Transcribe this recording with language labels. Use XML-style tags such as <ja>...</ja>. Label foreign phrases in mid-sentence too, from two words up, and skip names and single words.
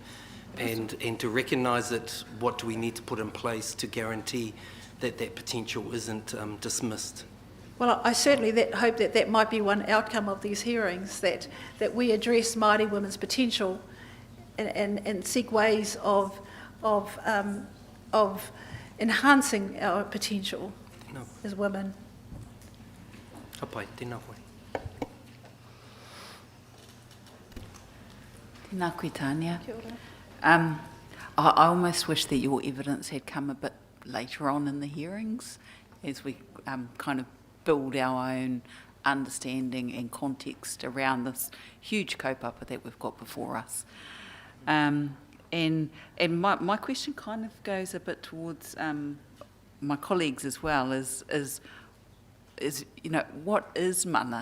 <en>And to recognise it, what do we need to put in place to guarantee that that potential isn't dismissed? Well, I certainly hope that might be one outcome of these hearings, that we address Māori women's potential and seek ways of enhancing our potential as women.</en> <mi>Hapai, tēnā koe. Tēnā koe, Tania.</mi> <en>I almost wish that your evidence had come a bit later on in the hearings as we kind of build our own understanding and context around this huge kaupapa that we've got before us. And my question kind of goes a bit towards my colleagues as well, is you know, what is mana?</en>